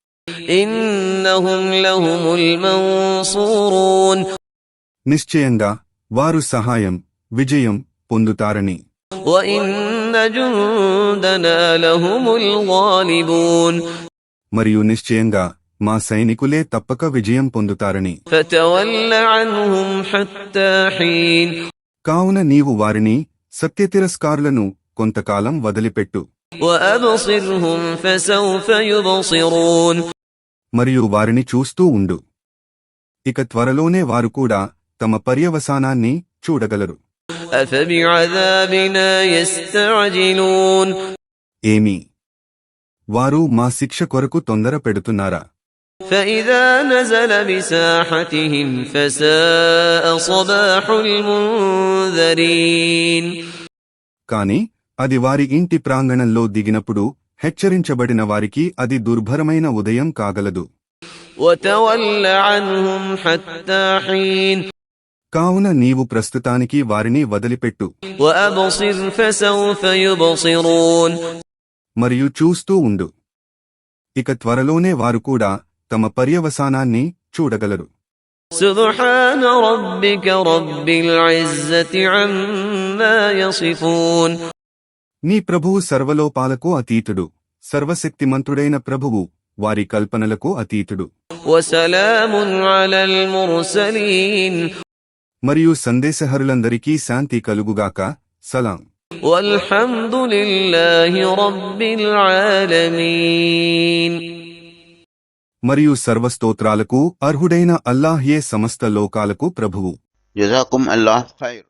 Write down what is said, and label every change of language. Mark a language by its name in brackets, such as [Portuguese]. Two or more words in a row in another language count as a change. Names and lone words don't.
[Arabic] إنهم لهم المنصورون [Telugu] నిశ్చయంగా వారు సహాయం, విజయం పొందుతారని. [Arabic] وإن جندنا لهم الغالبون [Telugu] మరియు నిశ్చయంగా మా సైనికులే తప్పక విజయం పొందుతారని. [Arabic] فتول عنهم حتى حين [Telugu] కావున నీవు వారిని, సత్యతిరస్కారులను కొంతకాలం వదిలిపెట్టు. [Arabic] وأبصرهم فسوف يبصرون [Telugu] మరియు వారిని చూస్తూ ఉండు. ఇక త్వరలోనే వారు కూడా తమ పర్యవసానాన్ని చూడగలరు. [Arabic] أفبعذابنا يستعجلون [Telugu] ఏమి వారు మా శిక్ష కొరకు తొందర పెడుతున్నారా? [Arabic] فإذا نزل بساحتهم فساء صباح المنذرين [Telugu] కాని అది వారి ఇంటి ప్రాంగణంలో దిగినప్పుడు హెచ్చరించబడిన వారికి అది దుర్భరమైన ఉదయం కాగలదు. [Arabic] وتول عنهم حتى حين [Telugu] కావున నీవు ప్రస్తుతానికి వారిని వదిలిపెట్టు. [Arabic] وأبصر فسوف يبصرون [Telugu] మరియు చూస్తూ ఉండు. ఇక త్వరలోనే వారు కూడా తమ పర్యవసానాన్ని చూడగలరు. [Arabic] سبحان ربك رب العزة عما يصفون [Telugu] నీ ప్రభువు సర్వలోపాలకు అతీతుడు, సర్వశక్తిమంతుడైన ప్రభువు వారి కల్పనలకు అతీతుడు. [Arabic] وسلام على المرسلين [Telugu] మరియు సందేశహరులందరికీ శాంతి కలుగుగాక. సలాం. [Arabic] والحمد لله رب العالمين [Telugu] మరియు సర్వస్తోత్రాలకు అర్హుడైన అల్లాహ్యే సమస్త లోకాలకు ప్రభువు. [Arabic] جزاكم الله خير.